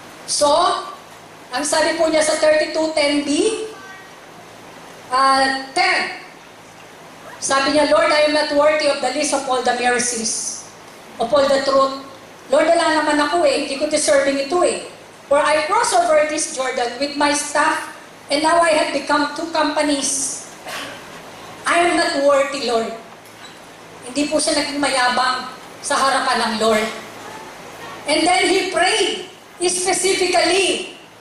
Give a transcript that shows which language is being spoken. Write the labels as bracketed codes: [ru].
[en] So, [tl] ang sabi po niya sa [en] 32:10b, 10, [tl] sabi niya, [en] Lord, I am not worthy of the least of all the mercies, of all the truth. Lord, [tl] wala naman ako hindi ko deserving ito [en] For I crossed over this Jordan with my staff, and now I have become 2 companies. I am not worthy, Lord. [tl] Hindi po siya naging mayabang sa harapan ng Lord. [en] And then he prayed specifically.